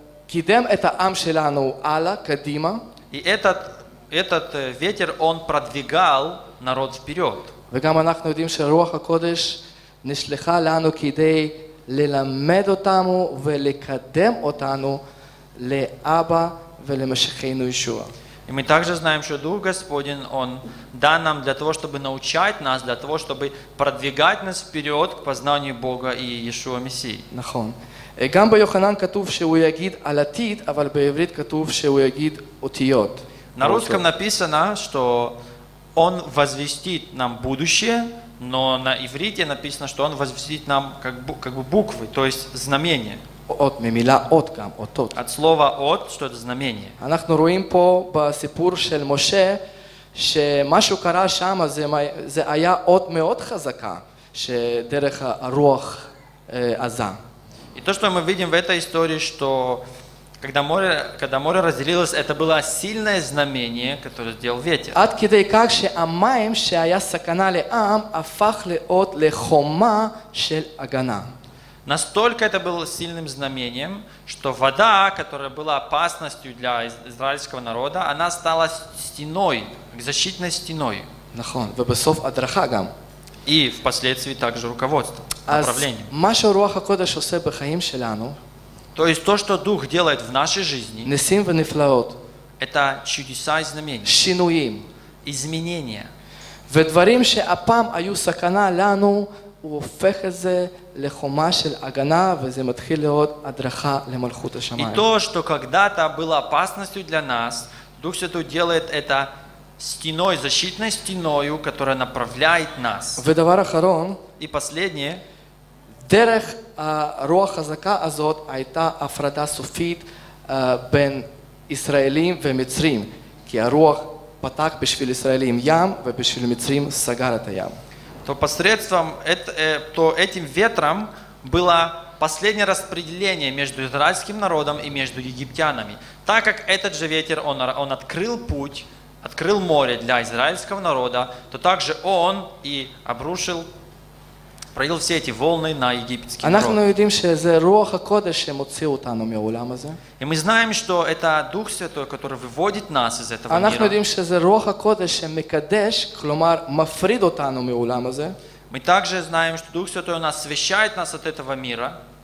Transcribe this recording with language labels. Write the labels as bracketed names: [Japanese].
[Hebrew] קידם את העם שלנו הלאה, קדימה, [Russian] И этот ветер, он продвигал народ вперед. [Hebrew] וגם אנחנו יודעים שרוח הקודש נשלחה לנו כדי ללמד אותנו ולקדם אותנו לאבא ולמשיחנו ישוע. [Russian] И мы также знаем, что Дух Господень, Он дан нам для того, чтобы научать нас, для того, чтобы продвигать нас вперед к познанию Бога и Иешуа Мессии. [Hebrew] נכון. גם ביוחנן כתוב שהוא יגיד על עתיד, אבל בעברית כתוב שהוא יגיד אותיות. [Russian] На русском написано, что Он возвестит нам будущее, но на иврите написано, что Он возвестит нам как бы буквы, то есть знамения. [Hebrew] אות, ממילה אות גם, אותות. [Russian] От слова «от», что это знамение. [Hebrew] אנחנו רואים פה בסיפור של משה, שמשהו קרה שם, זה היה אות מאוד חזקה, שדרך הרוח עזה. [Russian] И то, что мы видим в этой истории, что когда море разделилось, это было сильное знамение, которое сделал ветер. [Hebrew] עד כדי כך שהמים שהיה סכנה לעם, הפך לאות לחומה של הגנה. [Russian] Настолько это было сильным знамением, что вода, которая была опасностью для израильского народа, она стала стеной, защитной стеной. [Hebrew] נכון, ובסוף הדרכה גם. [Russian] И впоследствии также руководством, [Hebrew] אז [Russian] направлением. [Hebrew] מה שרוח הקודש עושה בחיים שלנו, [Russian] То есть то, что Дух делает в нашей жизни, [Hebrew] ניסים ונפלאות, [Russian] это чудеса и знамения, [Hebrew] שינויים, [Russian] изменения. [Hebrew] ודברים שהפעם היו סכנה לנו, הוא הופך את זה לחומה של הגנה, וזה מתחיל להיות הדרכה למלכות [Russian] И [Hebrew] השמיים. [Russian] то, что когда-то было опасностью для нас, Дух Святой делает это стеной, защитной стеною, которая направляет нас. [Hebrew] ודבר אחרון, [Russian] И последнее, [Hebrew] דרך הרוח החזקה הזאת הייתה הפרדה סופית בין ישראלים ומצרים, כי הרוח פתח בשביל ישראלים ים ובשביל מצרים סגר את הים. [Russian] то посредством, то этим ветром было последнее распределение между израильским народом и между египтянами. Так как этот же ветер, он открыл путь, открыл море для израильского народа, то также он и пролил все эти волны на египетский [Hebrew] אנחנו [Russian] народ. [Hebrew] יודעים שזה רוח הקודש שמוציא אותנו מהעולם הזה. [Russian] И мы знаем, что это Дух Святой, который выводит нас из этого [Hebrew] אנחנו [Russian] мира. [Hebrew] יודעים שזה רוח הקודש שמקדש, כלומר מפריד אותנו מהעולם הזה. [Russian] Мы также знаем, что Дух Святой, Он освящает нас от этого мира,